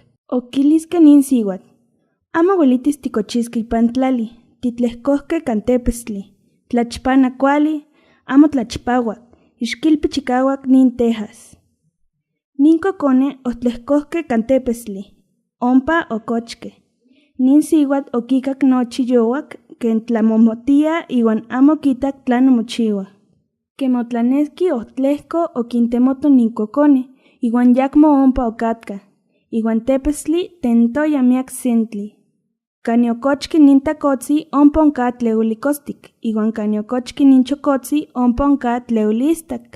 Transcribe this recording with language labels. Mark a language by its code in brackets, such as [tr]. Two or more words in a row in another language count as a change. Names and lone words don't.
[nah] Okiliske nin siuatl, amo uelitis tikochiske ipan tlali, titlehkohke kan tepestli. Tlachpana kuali, amo tlachpauak, ixkilpi chikauak nin tejas. Nin kokone otlehkohke kan tepestli, ompa okochke. Nin siuatl okikak nochi yowak ken tlamomotia iwan amo kitak tlan omochiua. Kemotlaneski otlehko okintemoto nin kokone, iwan yakmo ompa okatka, iwan tepestli tentoya miak sentli. Kani okochki nin takotzi ompa onka tleulikostik, iwan kani okochki nin chokotzi ompa onka tleulistak.